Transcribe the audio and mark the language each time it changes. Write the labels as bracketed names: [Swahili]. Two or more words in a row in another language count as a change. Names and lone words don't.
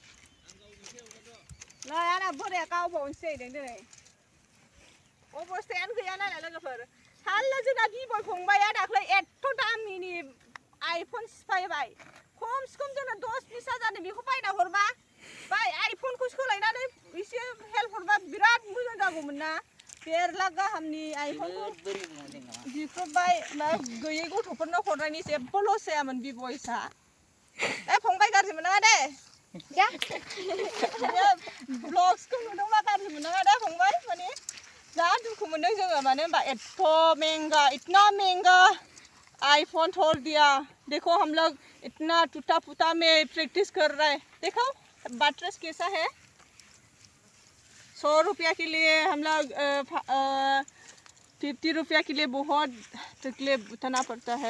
[Bodo] नै आंना बोराया गावबावनोसै दिनै अबस्थायानो गैया नालाय लोगोफोर थारला जोंना B.boy फंबाया दाख्लै एथ' दामिनि आइफन सिफायबाय खमसे खम जोंना 10-20 हाजारनि बेखौ बायना हरबा बाय आइफनखौ सोलायनानै एसे हेल्प हरबा बिराद मोजां जागौमोन ना 1.5 लाख गाहामनि आइफनखौ बिख्रबबाय मा गैयै गथ'फोरनो हरनायनि जेबो लस जायामोन B.boysआ फंबाय गाज्रि मोननाङा दे ब्लग्सखौ नुदोंबा गाज्रि मोननाङा दे फंबाय माने जा दुखु मोनदों जोङो मानो होनबा एथ' [Hindi] महंगा इतना महंगा आईफोन छोड़ दिया। देखो हम लोग इतना टूटा फूटा में प्रैक्टिस कर रहे हैं। देखो बैटरेस कैसा है। 100 रुपया के लिए हम लोग 50 रुपया के लिए बहुत तकलीफ उठाना पड़ता है।